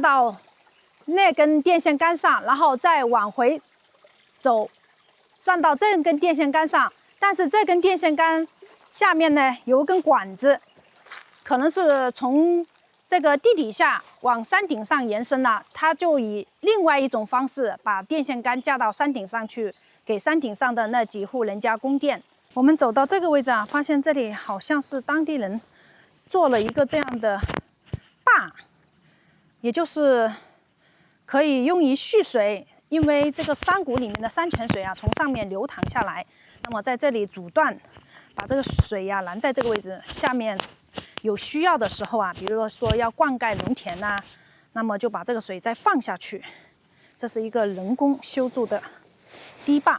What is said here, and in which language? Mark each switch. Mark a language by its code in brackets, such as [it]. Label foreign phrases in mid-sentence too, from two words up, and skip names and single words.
[zh] 到那根電線桿上，然後再往回走，轉到這根電線桿上，但是這根電線桿下面呢有一根管子，可能是從這個地底下往山頂上延伸了，它就以另外一種方式把電線桿架到山頂上去，給山頂上的那幾戶人家供電。我們走到這個位置啊，發現這裡好像是當地人做了一個這樣的壩，也就是可以用於蓄水，因為這個山谷裡面的山泉水啊從上面流淌下來，那麼在這裡阻斷，把這個水呀攔在這個位置下面。有需要的時候啊，比如說要灌溉農田吶，那麼就把這個水再放下去。這是一個人工修築的堤壩。